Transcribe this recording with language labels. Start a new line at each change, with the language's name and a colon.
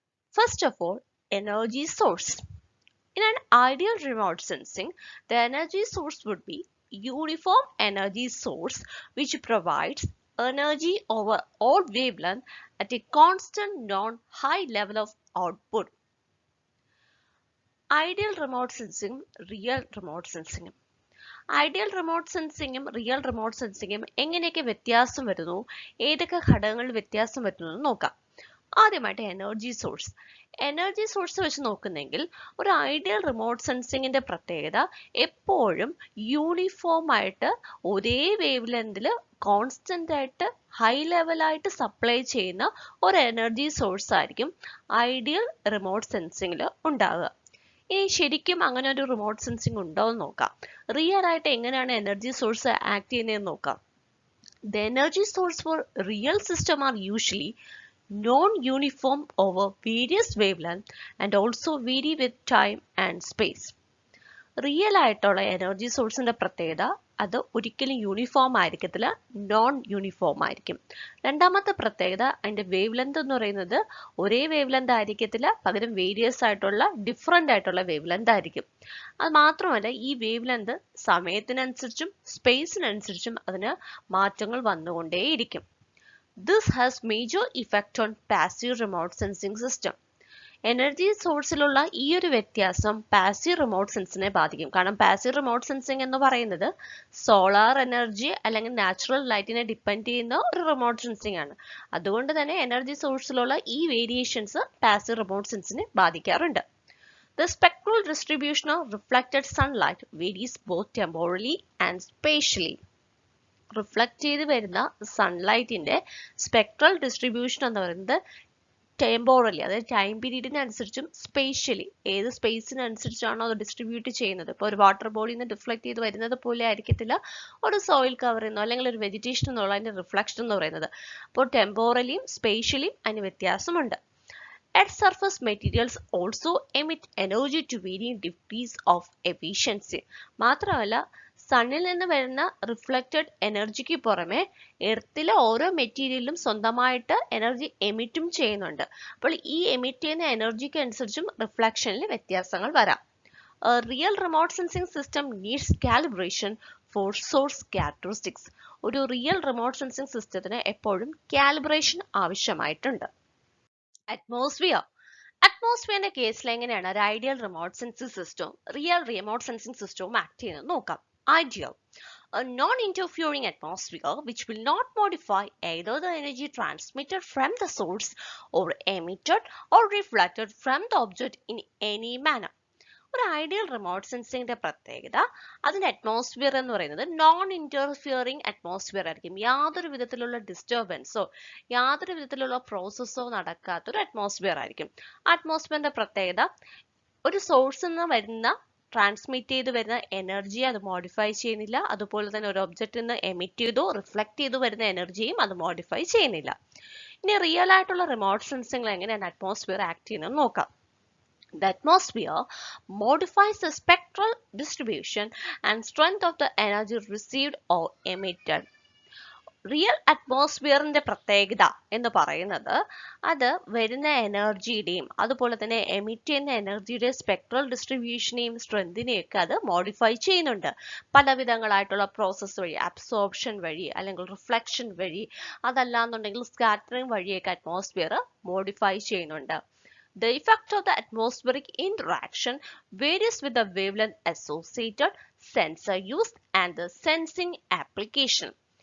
English: First of all, energy source. In an ideal remote sensing, the energy source would be uniform energy source which provides energy over all wavelength at a constant non-high level of output. Ideal remote sensing, real remote sensing.
Malayalam: Ideal remote സെൻസിങ്ങും real remote സെൻസിങ്ങും എങ്ങനെയൊക്കെ വ്യത്യാസം വരുന്നു, ഏതൊക്കെ ഘടകങ്ങളിൽ വ്യത്യാസം വരുന്നു എന്ന് നോക്കാം. ആദ്യമായിട്ട് എനർജി സോഴ്സ് വെച്ച് നോക്കുന്നെങ്കിൽ ഒരു ഐഡിയൽ റിമോട്ട് സെൻസിങ്ങിന്റെ പ്രത്യേകത എപ്പോഴും യൂണിഫോം ആയിട്ട് ഒരേ വേവ് ലെങ്തിൽ കോൺസ്റ്റന്റ് ആയിട്ട് ഹൈ ലെവലായിട്ട് സപ്ലൈ ചെയ്യുന്ന ഒരു എനർജി സോഴ്സ് ആയിരിക്കും ഐഡിയൽ റിമോട്ട് സെൻസിങ്ങിൽ ഉണ്ടാവുക. ഇനി ശരിക്കും അങ്ങനെ ഒരു റിമോട്ട് സെൻസിങ് ഉണ്ടോ എന്ന് നോക്കാം. റിയൽ ആയിട്ട് എങ്ങനെയാണ് എനർജി സോഴ്സ് ആക്ട് ചെയ്യുന്നതെന്ന് നോക്കാം.
English: The energy source for real system are usually non-uniform over various wavelengths and also vary with time and space.
Malayalam: Real ആയിട്ടുള്ള എനർജി സോഴ്സിന്റെ പ്രത്യേകത അത് ഒരിക്കലും യൂണിഫോം ആയിരിക്കത്തില്ല, നോൺ യൂണിഫോം ആയിരിക്കും. രണ്ടാമത്തെ പ്രത്യേകത അതിന്റെ വേവ് ലെങ്ത് എന്ന് പറയുന്നത് ഒരേ വേവ് ലെങ്ത് ആയിരിക്കത്തില്ല, പകരം വേരിയസ് ആയിട്ടുള്ള ഡിഫറെന്റ് ആയിട്ടുള്ള വേവ് ലെങ്ത് ആയിരിക്കും. അത് മാത്രമല്ല ഈ വേവ് ലെങ്ത് സമയത്തിനനുസരിച്ചും സ്പേസിനനുസരിച്ചും അതിന് മാറ്റങ്ങൾ വന്നുകൊണ്ടേയിരിക്കും.
English: This has major effect on passive remote sensing system.
Malayalam: Energy സോഴ്സിലുള്ള ഈ ഒരു വ്യത്യാസം പാസീവ് റിമോട്ട് സെൻസിനെ ബാധിക്കും. കാരണം പാസീവ് റിമോട്ട് സെൻസിങ് എന്ന് പറയുന്നത് സോളാർ എനർജി അല്ലെങ്കിൽ നാച്ചുറൽ ലൈറ്റിനെ ഡിപ്പെൻഡ് ചെയ്യുന്ന ഒരു റിമോട്ട് സെൻസിങ് ആണ്. അതുകൊണ്ട് തന്നെ എനർജി സോഴ്സിലുള്ള ഈ വേരിയേഷൻസ് പാസീവ് റിമോട്ട് സെൻസിനെ ബാധിക്കാറുണ്ട്.
English: The spectral distribution of reflected sunlight varies both temporally and spatially.
Malayalam: Reflect ചെയ്ത് വരുന്ന സൺലൈറ്റിന്റെ സ്പെക്ട്രൽ ഡിസ്ട്രിബ്യൂഷൻ എന്ന് പറയുന്നത് ടെമ്പോറലി, അതായത് ടൈം പീരീഡിനനുസരിച്ചും സ്പേഷ്യലി ഏത് സ്പേസിനനുസരിച്ചാണോ അത് ഡിസ്ട്രിബ്യൂട്ട് ചെയ്യുന്നത്. ഇപ്പോൾ ഒരു വാട്ടർ ബോഡിയിൽ നിന്ന് റിഫ്ലക്ട് ചെയ്ത് വരുന്നത് പോലെ ആയിരിക്കത്തില്ല ഒരു സോയിൽ കവറിൽ നിന്നോ അല്ലെങ്കിൽ ഒരു വെജിറ്റേഷൻ എന്നുള്ള അതിന്റെ റിഫ്ലക്ഷൻ എന്ന് പറയുന്നത്. അപ്പോൾ ടെമ്പോറലിയും സ്പേഷ്യലിയും അതിന് വ്യത്യാസമുണ്ട്.
English: Earth surface materials also emit energy to varying degrees of efficiency.
Malayalam: മാത്രമല്ല സണ്ണിൽ നിന്ന് വരുന്ന റിഫ്ലക്റ്റഡ് എനർജിക്ക് പുറമെ എർത്തിലെ ഓരോ മെറ്റീരിയലും സ്വന്തമായിട്ട് എനർജി എമിറ്റും ചെയ്യുന്നുണ്ട്. അപ്പോൾ ഈ എമിറ്റ് ചെയ്യുന്ന എനർജിക്ക് അനുസരിച്ചും റിഫ്ലക്ഷനിൽ വ്യത്യാസങ്ങൾ വരാം.
English: Real remote sensing system needs calibration for source characteristics.
Malayalam: ഒരു റിയൽ റിമോട്ട് സെൻസിങ് സിസ്റ്റത്തിന് എപ്പോഴും കാലിബ്രേഷൻ ആവശ്യമായിട്ടുണ്ട്. അറ്റ്മോസ്ഫിയറിന്റെ കേസിൽ എങ്ങനെയാണ് ഒരു ഐഡിയൽ റിമോട്ട് സെൻസിങ് സിസ്റ്റവും റിയൽ റിമോട്ട് സെൻസിങ് സിസ്റ്റവും ആക്ട് ചെയ്യുന്നത് നോക്കാം.
English: Ideal, a non-interfering atmosphere which will not modify either the energy transmitted from the source or emitted or reflected from the object in any manner.
Malayalam: ഒരു ideal remote സെൻസിങ്ങിന്റെ പ്രത്യേകത അതിന്റെ atmosphere എന്ന് പറയുന്നത് non interfering atmosphere ആയിരിക്കും. യാതൊരു വിധത്തിലുള്ള ഡിസ്റ്റർബൻസോ യാതൊരു വിധത്തിലുള്ള പ്രോസസ്സോ നടക്കാത്തൊരു അറ്റ്മോസ്ഫിയർ ആയിരിക്കും. അറ്റ്മോസ്ഫിയറിന്റെ പ്രത്യേകത ഒരു സോഴ്സിൽ നിന്ന് വരുന്ന ട്രാൻസ്മിറ്റ് ചെയ്ത് വരുന്ന എനർജി അത് മോഡിഫൈ ചെയ്യുന്നില്ല. അതുപോലെ തന്നെ ഒരു ഒബ്ജക്റ്റിൽ നിന്ന് എമിറ്റ് ചെയ്തോ റിഫ്ലക്ട് ചെയ്തോ വരുന്ന എനർജിയും അത് മോഡിഫൈ ചെയ്യുന്നില്ല. ഇനി റിയൽ ആയിട്ടുള്ള റിമോട്ട് സെൻസിംഗ് എങ്ങനെയാണ് അറ്റ്മോസ്ഫിയർ ആക്ട് ചെയ്യുന്നത് നോക്കാം.
English: The atmosphere modifies the spectral distribution and strength of the energy received or emitted.
Malayalam: Real അറ്റ്മോസ്ഫിയറിന്റെ പ്രത്യേകത എന്ന് പറയുന്നത് അത് വരുന്ന എനർജിയുടെയും അതുപോലെ തന്നെ എമിറ്റ് ചെയ്യുന്ന എനർജിയുടെ സ്പെക്ട്രൽ ഡിസ്ട്രിബ്യൂഷനെയും സ്ട്രെങ്തിനെയൊക്കെ അത് മോഡിഫൈ ചെയ്യുന്നുണ്ട്. പല വിധങ്ങളായിട്ടുള്ള പ്രോസസ്സ് വഴി, അബ്സോർപ്ഷൻ വഴി അല്ലെങ്കിൽ റിഫ്ലക്ഷൻ വഴി, അതല്ലാന്നുണ്ടെങ്കിൽ സ്കാറ്ററിംഗ് വഴിയൊക്കെ അറ്റ്മോസ്ഫിയർ മോഡിഫൈ ചെയ്യുന്നുണ്ട്.
English: The effect of the atmospheric interaction varies with the wavelength associated, sensor use and the sensing application.